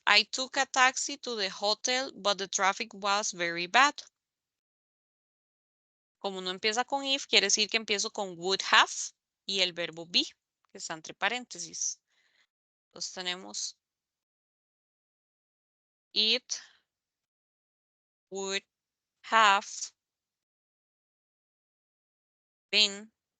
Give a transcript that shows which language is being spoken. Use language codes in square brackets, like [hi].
[en] I took a taxi to the hotel, but the traffic was very bad. [es] Como no empieza con if, quiere decir que empiezo con would have y el verbo be, que está entre paréntesis. Entonces tenemos [en] it would have been.